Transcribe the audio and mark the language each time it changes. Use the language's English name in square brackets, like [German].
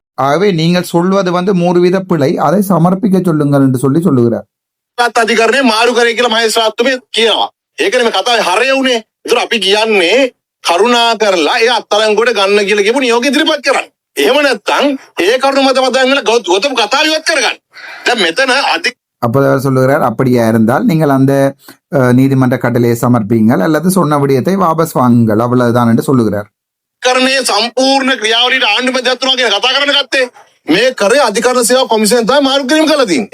[Tamil] ஆகவே நீங்கள் சொல்வது 3 பிழை, அதை சமர்ப்பிக்க சொல்லுங்கள் என்று சொல்லுகிறார். [Sinhala] අධිකරණය මාරු කරේ කියලා මහේස්ත්‍රාත්තුමිය කියනවා. ඒකනේ මේ කතාවේ හරය උනේ. ඒතර අපි කියන්නේ කරුණා කරලා ඒ අත්අඩංගුවට ගන්න කියලා කියපු නියෝග ඉදිරිපත් කරන්න. එහෙම නැත්නම් ඒ කරුණ මත පදන් වෙන ගෞතම කතාව ඉවත් කරගන්න. දැන් මෙතන [Tamil] அப்போ அவர் சொல்லுகிறார், அப்படியா இருந்தால் நீங்கள் அந்த நீதிமன்ற கட்டளையை சமர்ப்பிங்கள் அல்லது சொன்ன விடயத்தை வாபஸ் வாங்குங்கள், அவ்வளவுதான் என்று சொல்லுகிறார். [Sinhala] අධිකරණයේ සම්පූර්ණ ක්‍රියාවලියට ආණ්ඩු මැදිහත් වෙනවා කියන කතා කරන්න ගත්තේ. මේ කරේ අධිකරණ සේවා කොමිසම තමයි මාරු කිරීම කළා තියෙන්නේ.